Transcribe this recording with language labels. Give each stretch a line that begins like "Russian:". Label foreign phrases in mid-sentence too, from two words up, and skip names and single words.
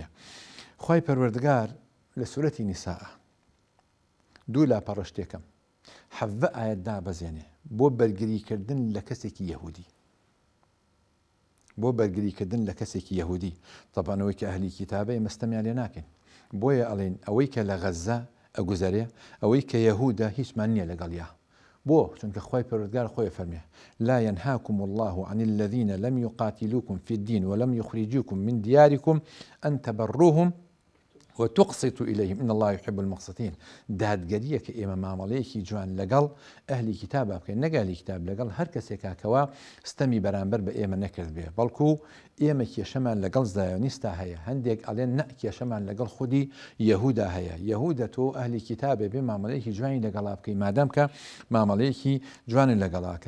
Central Kurdish: خوای پەروەردگار لە سورەتی نیساء دوو لاپەڕەشتێکم 7 ئاەت دابەزێنێ بۆ بەرگریکردن لە کەسێکی یەهودی، بۆ بەرگریکردن لە کەسێکی یەهودی. طبعاً ئەوەی کە ئەهلی کیتابە مەستەمیان لێ ناکەین، بۆیە ئەڵێن ئەوەی کە لە غەزە ئەگوزارێ ئەوەی کە یەهودە هیچمان نییە لەگەڵیا. بۆ چونکە خوای پەروەردگار خۆی فەرمێ
Arabic: لا ينهاكم الله عن الذين لم يقاتلوكم في الدين ولم يخرجوكم من دياركم أن تبروهم وتقسط إليهم إن الله يحب المقسطين.
Central Kurdish: دادگەریە کە ئێمە مامەڵەیەکی جوان لەگەڵ ئەهلی کتابە بکەین، نەگالی کتاب لەگەڵ هەر کەسێکا کەوا ستەمی بەرامبەر بە ئێمە نەکرد بێ، بەڵکو ئێمە کێشەمان لەگەڵ زایۆنیستا هەیە. هەندێک ئەڵێن نە کێشەمان لەگەڵ خودی یەهودا هەیە. یەهودە تۆ ئەهلی کتابێ بێ مامەڵەیەکی جوانی لەگەڵا بکەی، مادام کە مامەڵەیەکی جوانی لەگەڵاکە.